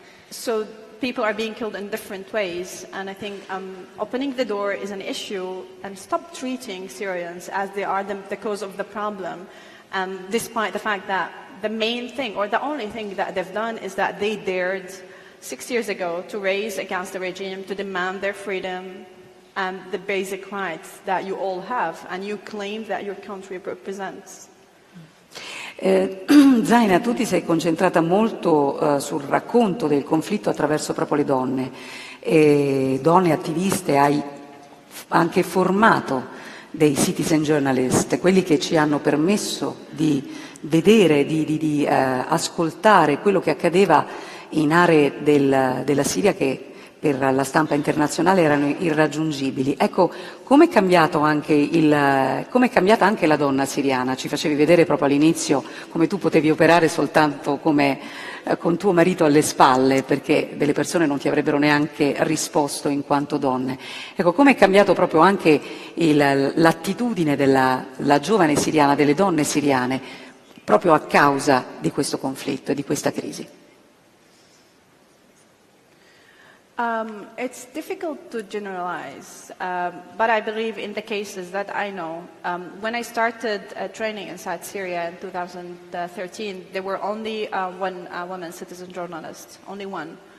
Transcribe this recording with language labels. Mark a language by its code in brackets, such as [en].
[en] So people are being killed in different ways, and I think opening the door is an issue, and stop treating Syrians as they are the cause of the problem, despite the fact that the main thing, or the only thing that they've done is that they dared 6 years ago to raise against the regime, to demand their freedom, and the basic rights that you all have and you claim that your country represents. [it] Zaina, tu ti sei concentrata molto sul racconto del conflitto attraverso proprio le donne attiviste, hai anche formato dei citizen journalist, quelli che ci hanno permesso di vedere, di ascoltare quello che accadeva in aree della Siria che per la stampa internazionale erano irraggiungibili. Ecco, com'è cambiata anche la donna siriana? Ci facevi vedere proprio all'inizio come tu potevi operare soltanto con tuo marito alle spalle, perché delle persone non ti avrebbero neanche risposto in quanto donne. Ecco, com'è cambiato proprio anche l'attitudine della giovane siriana, delle donne siriane, proprio a causa di questo conflitto e di questa crisi? [en] It's difficult to generalize, but I believe in the cases that I know. When I started training inside Syria in 2013, there were only one woman citizen journalist, only one.